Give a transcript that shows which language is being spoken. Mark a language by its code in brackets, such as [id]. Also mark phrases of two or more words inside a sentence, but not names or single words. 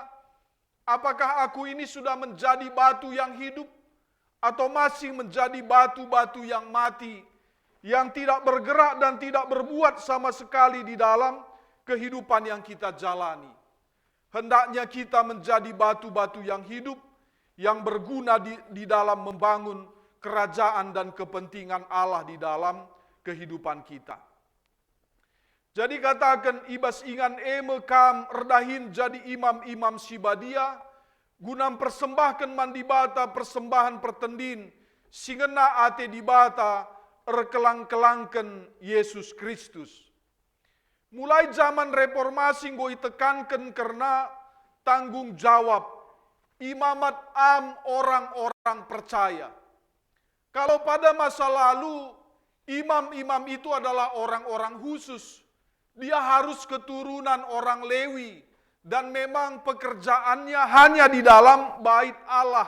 [id] Apakah aku ini sudah menjadi batu yang hidup atau masih menjadi batu-batu yang mati, yang tidak bergerak dan tidak berbuat sama sekali di dalam kehidupan yang kita jalani. Hendaknya kita menjadi batu-batu yang hidup, yang berguna di dalam membangun kerajaan dan kepentingan Allah di dalam kehidupan kita. [btx] Jadi katakan ibas ingan eme kam erdahin jadi imam-imam sibadia, gunam persembahkan mandibata persembahan pertendin, singena ate dibata erkelang-kelangken Yesus Kristus. [id] Mulai zaman reformasi ngoi tekankan karena tanggung jawab imamat orang-orang percaya. Kalau pada masa lalu imam-imam itu adalah orang-orang khusus, dia harus keturunan orang Lewi dan memang pekerjaannya hanya di dalam bait Allah.